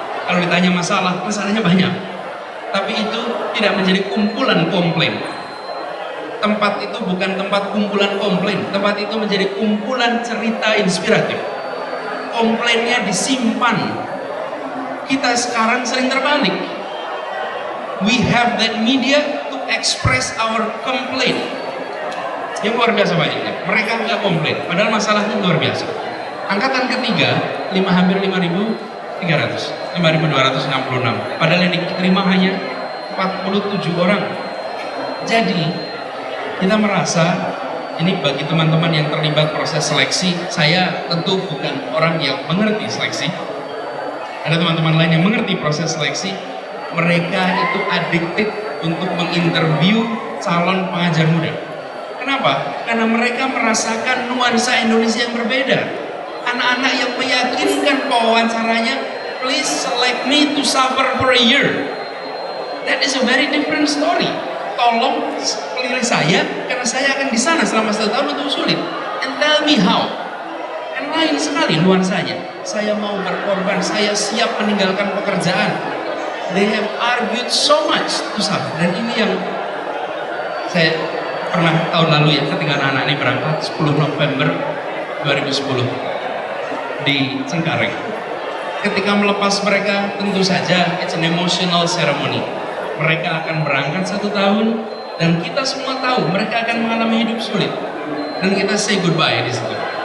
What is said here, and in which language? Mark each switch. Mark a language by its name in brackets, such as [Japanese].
[Indonesian] Kalau ditanya masalah, masalahnya banyak, tapi itu tidak menjadi kumpulan komplain. Tempat itu bukan tempat kumpulan komplain, tempat itu menjadi kumpulan cerita inspiratif. Komplainnya disimpan. Kita sekarang sering terbalik. [English] We have that media to express our complaint. [Indonesian] Yang luar biasa banyaknya. Mereka nggak komplain, padahal masalahnya luar biasa. Angkatan ketiga, hampir 5.300, 5.266. Padahal yang diterima hanya 47 orang. Jadi kita merasa ini bagi teman-teman yang terlibat proses seleksi, saya tentu bukan orang yang mengerti seleksi. Ada teman-teman lain yang mengerti proses seleksi. Mereka itu addicted untuk menginterview calon pengajar muda. Kenapa? Karena mereka merasakan nuansa Indonesia yang berbeda. Anak-anak yang meyakinkan pewawancaranya, [English] please select me to suffer for a year. That is a very different story. [Indonesian] Tolong pilih saya karena saya akan di sana selama 1 tahun untuk sulit. [English] And tell me how. [Indonesian] Kan lain sekali nuansanya. Saya mau berkorban, saya siap meninggalkan pekerjaan. [English] They have argued so much to suffer. [Indonesian] Dan ini yang saya pernah tahun lalu ya, ketika anak-anak ini berangkat 10 November 2010 di Cengkareng. Ketika melepas mereka, tentu saja [English] it's an emotional ceremony. [Indonesian] Mereka akan berangkat 1 tahun, dan kita semua tahu mereka akan mengalami hidup sulit, dan kita [English] say goodbye [Indonesian] di situ.